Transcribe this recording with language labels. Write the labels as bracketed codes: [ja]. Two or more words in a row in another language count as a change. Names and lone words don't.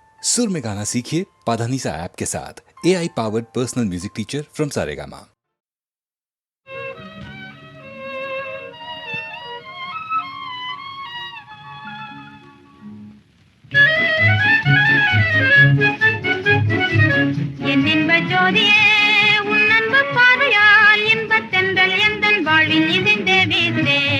[hi] सुर में गाना सीखिए पाधानीसा ऐप के साथ। [en] AI powered personal music teacher from Saregama. [ta] என் இன்ப ஜோதியே உன் அன்பு பார்வையால் இன்பத் தென்றல் எந்தன் வாழ்வில் இசைந்தே வீசே.